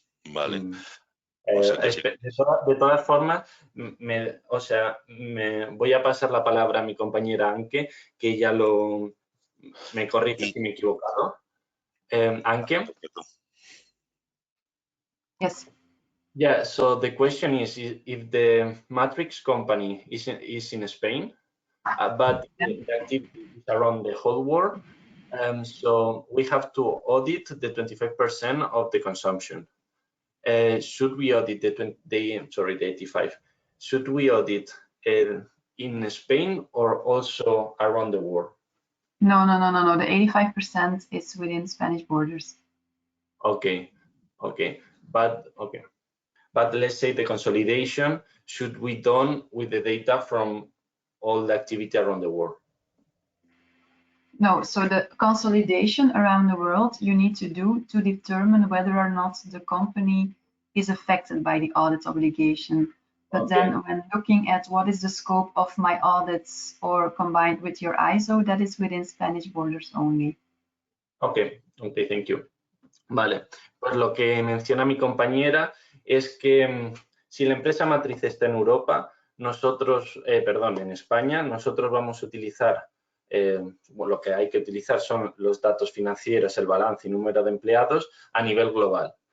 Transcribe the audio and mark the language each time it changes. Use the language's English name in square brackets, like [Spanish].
[Spanish] Vale. De todas formas, voy a pasar la palabra a mi compañera Anke, que ella me corrige si me he equivocado. Anke? [English] Yes. Yeah, so the question is if the Matrix company is in Spain, but the activity is around the whole world, so we have to audit the 25% of the consumption. Should we audit the 85? Should we audit in Spain or also around the world? No. The 85% is within Spanish borders. Okay. But let's say the consolidation should be done with the data from all the activity around the world. No, so the consolidation around the world you need to do to determine whether or not the company is affected by the audit obligation. But then when looking at what is the scope of my audits or combined with your ISO, that is within Spanish borders only. Okay, thank you. [Spanish] Vale, pues lo que menciona mi compañera es que si la empresa matriz está en Europa, en España, nosotros vamos a utilizar lo que hay que utilizar son los datos financieros, el balance y número de empleados a nivel global.